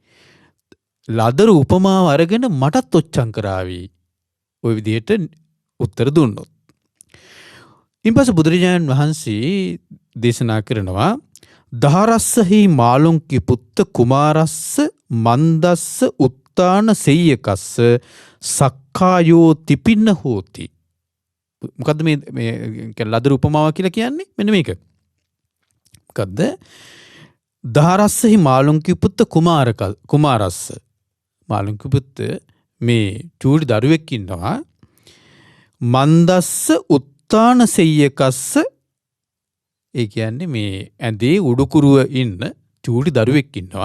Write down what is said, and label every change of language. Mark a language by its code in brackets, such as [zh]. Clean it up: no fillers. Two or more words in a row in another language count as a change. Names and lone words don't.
[si] ලදරු උපමාව අරගෙන මටත් ඔච්චම් කරાવી. ඔය විදිහට උත්තර දුන්නොත්. ඊපස්සේ බුදුරජාණන් වහන්සේ දේශනා කරනවා [pi] දහරස්සහි මාළුන්ගේ පුත්ත කුමාරස්ස මන්දස්ස උත්තාන සෙය්‍යකස්ස සක්කායෝ තිපින්න හෝති. [si] මොකද්ද මේ ලදරු උපමාව කියලා කියන්නේ? මෙන්න මේක. මොකද්ද? [pi] දහරස්සහි මාළුන්ගේ පුත්ත කුමාරස්ස [si] මාළුන්ගේ පුත්ත මේ චූටි දරුවෙක් ඉන්නවා. [pi] මන්දස්ස උත්තාන සෙය්‍යකස්ස [si] ඒ කියන්නේ මේ ඇඳේ උඩුකුරුව ඉන්න චූටි දරුවෙක් ඉන්නවා.